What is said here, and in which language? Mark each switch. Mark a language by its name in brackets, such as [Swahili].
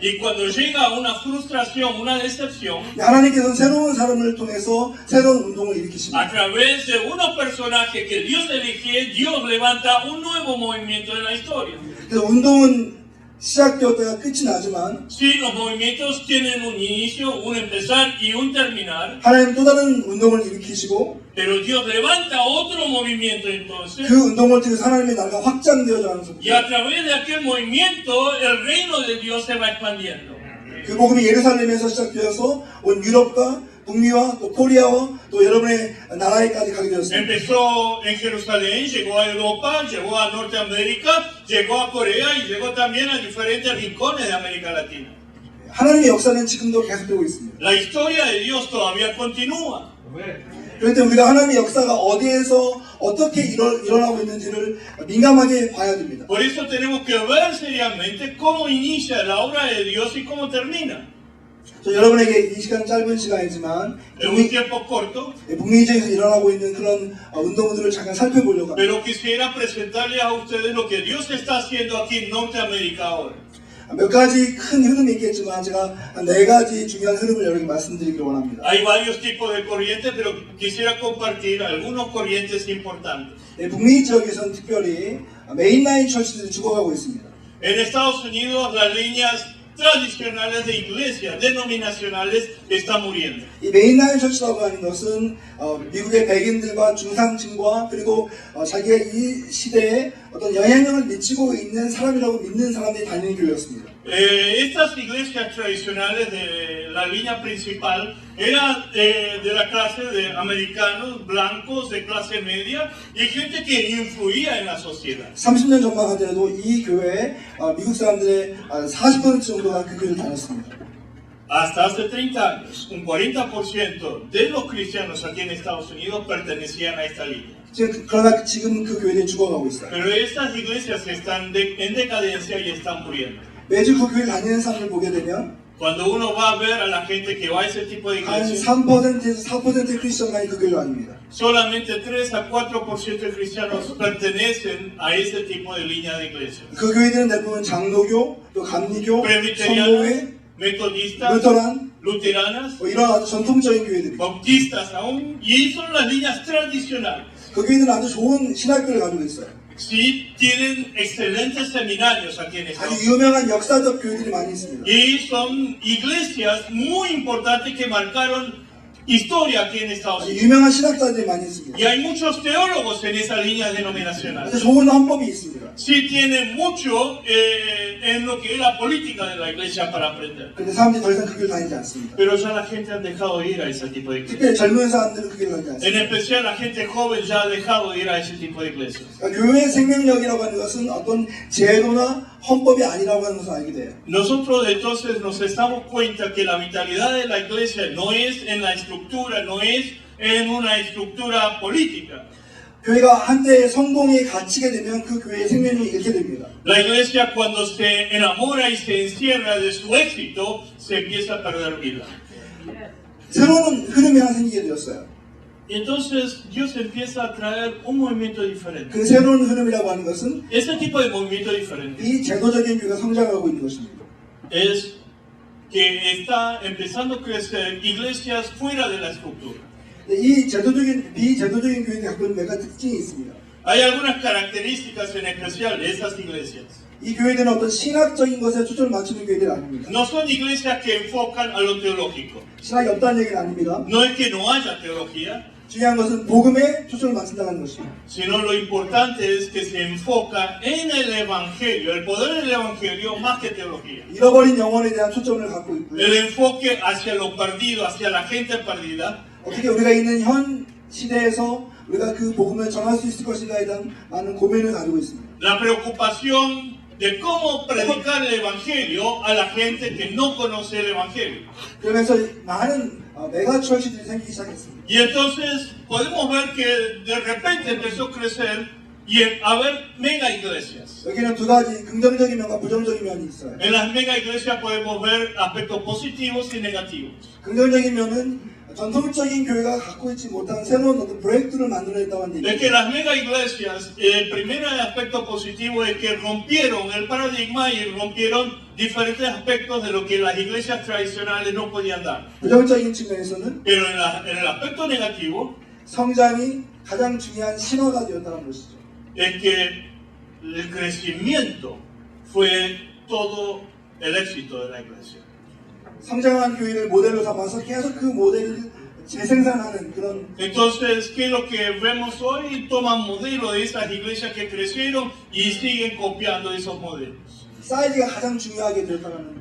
[Spanish] y cuando llega a una frustración, una decepción, [Korean] 하나님께서는 새로운 사람을 통해서 새로운 운동을 [Spanish] a [Korean] 일으키십니다. [Spanish] través de unos personajes que Dios elige, Dios levanta un nuevo movimiento en la historia. [Korean] 그래서 운동은 시작되었다가 끝이 나지만 [Spanish] Sí, los movimientos tienen un inicio, un empezar y un terminar, [Korean] 하나님 또 다른 운동을 일으키시고 [Spanish] pero Dios levanta otro movimiento entonces, [Korean] 그 운동을 통해서 하나님의 나라가 확장되어져 가는 [Spanish] y a [Korean] 속도. [Spanish] través de aquel movimiento el reino de Dios se va expandiendo. [Korean] 그 복음이 예루살렘에서 시작되어서 온 유럽과 북미와 또 코리아와 또 여러분의 나라에까지 가게 되었습니다. [Spanish] Empezó en Jerusalén, llegó a Europa, llegó a Norteamérica, llegó a Corea y llegó también a diferentes rincones de América Latina. [Korean] 하나님의 역사는 지금도 계속되고 있습니다. [Spanish] La historia de Dios todavía continúa. [Korean] 그런데 우리가 하나님의 역사가 어디에서 어떻게 일어나고 있는지를 민감하게 봐야 됩니다. [Spanish] Por eso tenemos que ver seriamente cómo inicia la obra de Dios y cómo termina. [Korean] 저 여러분에게 이 시간 짧은 시간이지만 [Spanish] En un tiempo corto, [Korean] 북미 지역에서 일어나고 있는 그런 운동들을 잠깐 살펴보려고 합니다. [Spanish] pero quisiera presentarles a ustedes lo que Dios está haciendo aquí en Norteamérica ahora. [Korean] 몇 가지 큰 흐름이 있겠지만 제가 한 4가지 중요한 흐름을 여러분께 말씀드리기를 원합니다. [Spanish] Hay varios tipos de corrientes, pero quisiera compartir algunos corrientes importantes. [Korean] 북미 지역에서는 특별히 메인라인 처치들이 죽어가고 있습니다. [Spanish] En Estados Unidos, las líneas tradicionales de iglesias denominacionales están muriendo. [Korean] 이 메인라인 처치라고 하는 것은 미국의 백인들과 중산층과 그리고 자기가 이 시대에 어떤 영향력을 미치고 있는 사람이라고 믿는 사람들이 다니는 교회였습니다. [Spanish] Estas iglesias tradicionales de la línea principal eran de la clase de americanos, blancos, de clase media y gente que influía en la sociedad. [Korean] 30년 전만 하더라도 이 교회에 미국 사람들의 40% 정도가 그 교회를 다녔습니다. [Spanish] Hasta hace 30 años, un 40% de los cristianos aquí en Estados Unidos pertenecían a esta línea. [Korean] 그러나 지금 그 교회들이 죽어가고 있어요. [Spanish] Pero estas iglesias están en decadencia y están muriendo. [Korean] 매주 그 교회 다니는 사람을 보게 되면 [Spanish] Cuando uno va a ver a la gente que va a ese tipo de [Korean] 한 [Spanish] iglesias, [Korean] 3%에서 4%의 크리스천만이 그 교회로 다닙니다. [Spanish] solamente 3 a 4% de cristianos pertenecen a ese tipo de línea de iglesias. [Korean] 그 교회들은 대부분 장로교, 또 감리교, [Spanish] Presbiterianos, [Korean] 성모회, [Spanish] metodistas, [Korean] 루터란 [Spanish] luteranas, [Korean] 이런 아주 전통적인 교회들이 [Spanish] bautistas aún, y son las líneas tradicionales. [Korean] 그 교회들은 아주 좋은 신학교를 가지고 있어요. [Spanish] Sí, tienen excelentes seminarios aquí en Estados [Korean] 아주 유명한 역사적 교회들이 많이 있습니다. [Spanish] Y son iglesias muy importantes que marcaron historia aquí en Estados [Korean] 아주 [Spanish] Unidos. [Korean] 유명한 신학자들이 많이 있습니다. [Spanish] Y hay muchos teólogos en esa línea denominacional. [Korean] 아주 좋은 헌법이 있습니다. [Spanish] Sí tienen mucho en lo que es la política de la iglesia para aprender. [Korean] 그런데 사람들이 더 이상 그 교회를 다니지 않습니다. [Spanish] Pero ya la gente ha dejado de ir a ese tipo de iglesias. [Korean] 특별히 젊은 사람들은 그 교회를 다니지 [Spanish] En [Korean] 않습니다. [Spanish] especial la gente joven ya ha dejado de ir a ese tipo de iglesias. [Korean] 그러니까 교회의 생명력이라고 하는 것은 어떤 제도나 헌법이 아니라고 하는 것을 알게 돼요. [Spanish] Nosotros entonces nos damos cuenta que la vitalidad de la iglesia no es en la estructura, no es en una estructura política. [Korean] 교회가 한때 성공에 갇히게 되면 그 교회의 생명력이 잃게 됩니다. [Spanish] La iglesia cuando se enamora y se encierra de su éxito, se empieza a perder vida. [Korean] 새로운 흐름이 하나 생기게 되었어요. [Spanish] Y entonces Dios empieza a traer un movimiento diferente. [Korean] 그 새로운 흐름이라고 하는 것은 [Spanish] Ese tipo de movimiento diferente [Korean] 이 제도적인 교회가 성장하고 있는 것입니다. [Spanish] es que está empezando a crecer iglesias fuera de la estructura. [Korean] 이 제도적인 비제도적인 교회들이 갖고 있는 몇 가지 특징이 있습니다. [Spanish] Hay algunas características en especial de esas iglesias. [Korean] 이 교회들은 어떤 신학적인 것에 초점을 맞추는 교회들이 아닙니다. [Spanish] No son iglesias que enfocan a lo teológico. [Korean] 신학이 없다는 얘기는 아닙니다. [Spanish] No es que no haya teología, [Korean] 중요한 것은 복음에 초점을 맞춘다는 것입니다. [Spanish] sino lo importante es que se enfoca en el evangelio, el poder del evangelio más que teología. [Korean] 잃어버린 영혼에 대한 초점을 갖고 있고요. [Spanish] El enfoque hacia lo perdido, hacia la gente perdida. [Korean] 어떻게 우리가 있는 현 시대에서 우리가 그 복음을 전할 수 있을 것인가에 대한 많은 고민을 가지고 있습니다. [Spanish] La preocupación de cómo predicar el evangelio a la gente que no conoce el evangelio. [Korean] 그러면서 많은 메가 철치들이 생기기 시작했습니다. [Spanish] Y entonces podemos ver que de repente empezó a crecer y a haber mega iglesias. [Korean] 여기는 두 가지 긍정적인 면과 부정적인 면이 있어요. [Spanish] En las mega iglesias podemos ver aspectos positivos y negativos. [Korean] 긍정적인 면은 전통적인 교회가 갖고 있지 못한 새로운 어떤 브레이크를 만들어냈다고 하는 [Spanish] Es que [Korean] 얘기입니다. [Spanish] las mega iglesias, el primer aspecto positivo es que rompieron el paradigma y rompieron diferentes aspectos de lo que las iglesias tradicionales no podían dar. [Korean] 부정적인 측면에서는 [Spanish] Pero en el aspecto negativo [Korean] 성장이 가장 중요한 신호가 되었다는 것이죠. [Spanish] es que el crecimiento fue todo el éxito de la iglesia. [Korean] 성장한 교회를 모델로 삼아서 계속 그 모델을 재생산하는 그런 [Spanish] Entonces, ¿qué es lo que vemos hoy? Toman modelo de esas iglesias que crecieron y siguen copiando esos modelos. [Korean] 사이즈가 가장 중요하게 되었다는